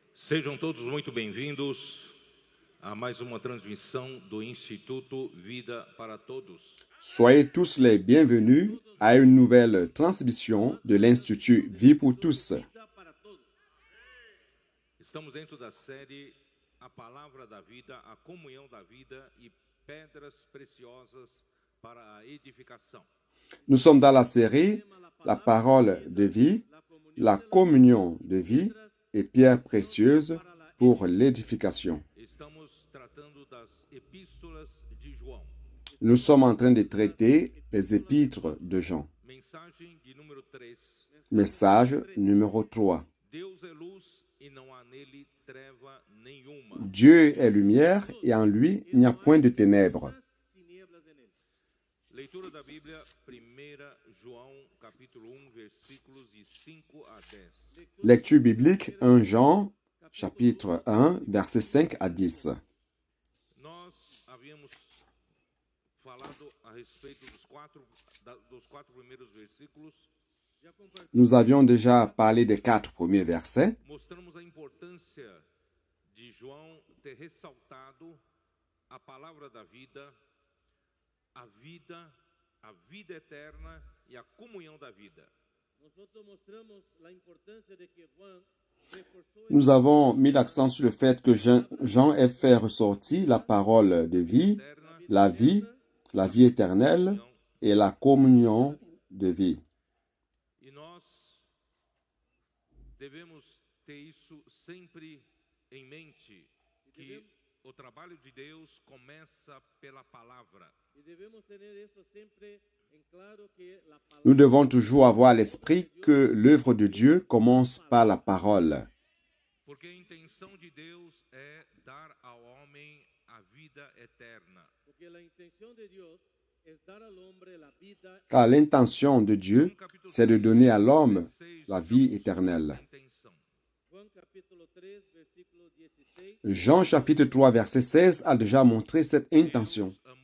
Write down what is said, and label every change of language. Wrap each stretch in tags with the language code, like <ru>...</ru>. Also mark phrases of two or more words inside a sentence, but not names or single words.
<pt>Sejam todos muito bem-vindos a mais uma transmissão do Instituto Vida para Todos.</pt> <fr>Soyez tous les bienvenus à une nouvelle transmission de l'Institut Vie pour tous.</fr> <pt>Estamos dentro da série A Palavra da Vida, a Comunhão da Vida e Pedras Preciosas para a Edificação.</pt> <fr>Nous sommes dans la série La parole de vie, la communion de vie et pierres précieuses pour l'édification.</fr> <pt>Estamos tratando das epístolas de João.</pt> <fr>Nous sommes en train de traiter les épîtres de Jean.</fr> <pt>Mensagem de número 3.</pt> <fr>Message numéro 3.</fr> <pt>Deus é luz e não há nele treva nenhuma.</pt> <fr>Dieu est lumière et en lui il n'y a point de ténèbres.</fr> <pt>Leitura da Bíblia, 1 João, capítulo 1, versículos de 5 a 10.</pt> <fr>Lecture biblique 1 Jean, chapitre 1, versets 5 à 10.</fr> <pt>Nós havíamos falado a respeito dos quatro primeiros versículos.</pt> <fr>Nous avions déjà parlé des 4 premiers versets.</fr> <pt>Mostramos a importância de João ter ressaltado a palavra da vida, a vida eterna e a comunhão da vida.</pt> <fr>Nous avons mis l'accent sur le fait que Jean ait fait ressortir la parole de vie, la vie éternelle et la communion de vie.</fr> <pt>E nós devemos ter isso sempre em mente, que o trabalho de Deus começa pela palavra.</pt> <fr>Nous devons toujours avoir à l'esprit que l'œuvre de Dieu commence par la parole.</fr> <pt>Porque a intenção de Deus é dar ao homem a vida eterna.</pt> <fr>Car l'intention de Dieu, c'est de donner à l'homme la vie éternelle. Jean chapitre 3 verset 16 a déjà montré cette intention.</fr>